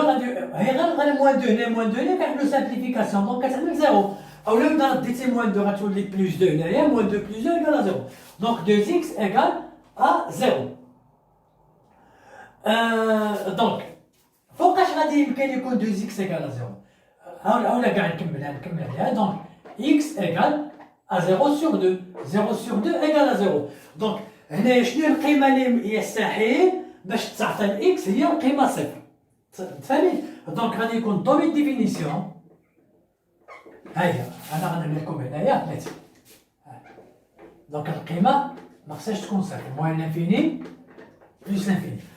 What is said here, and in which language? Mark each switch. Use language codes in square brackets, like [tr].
[ar] غادي هي غير موان 2 هنا موان 2 هنا كنعملو سامبليفيكاسيون دونك كتعمل 0. اولا اذا رديتي موان 2 غتولي بلس 2 هنايا موان 2 بلس 2 ايكال 0. دونك 2 اكس ايكال ا 0. دونك فوقاش غادي يمكن يكون 2 اكس ايكال 0؟ اولا كاع نكمل عليها. [fr] دونك x égale à 0 sur 2. 0 sur 2 égale à 0. [ar] دونك هنايا شنو هي القيمه اللي يستحيل باش تعطي الاكس؟ هي القيمه صفر. تفهمي؟ دونك غادي يكون دومين ديفينيسيون. ها هي انا غنعمل لكم هنايا 3. دونك القيمه ما خصهاش تكون صفر. موان لانفيني بلس لانفيني.